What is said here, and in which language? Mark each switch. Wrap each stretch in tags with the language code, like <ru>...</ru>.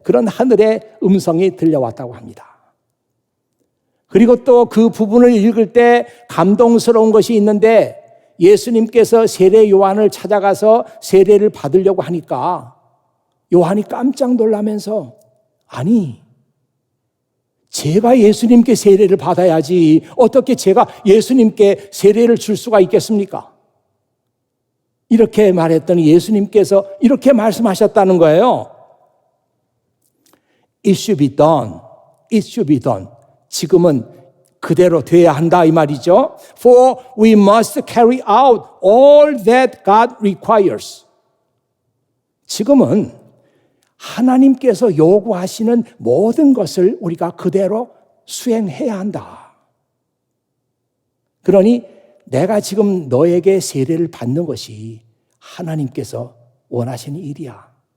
<ko>그런 하늘의 음성이 들려왔다고 합니다. 그리고 또 그 부분을 읽을 때 감동스러운 것이 있는데 예수님께서 세례 요한을 찾아가서 세례를 받으려고 하니까 요한이 깜짝 놀라면서 아니 제가 예수님께 세례를 받아야지 어떻게 제가 예수님께 세례를 줄 수가 있겠습니까? 이렇게 말했더니 예수님께서 이렇게 말씀하셨다는 거예요.</ko> <en>It should be done. It should be done.</en> <ko>지금은 그대로 돼야 한다 이 말이죠.</ko> <en>For we must carry out all that God requires.</en> <ko>지금은 하나님께서 요구하시는 모든 것을 우리가 그대로 수행해야 한다. 그러니 내가 지금 너에게 세례를 받는 것이 하나님께서 원하시는 일이야.</ko>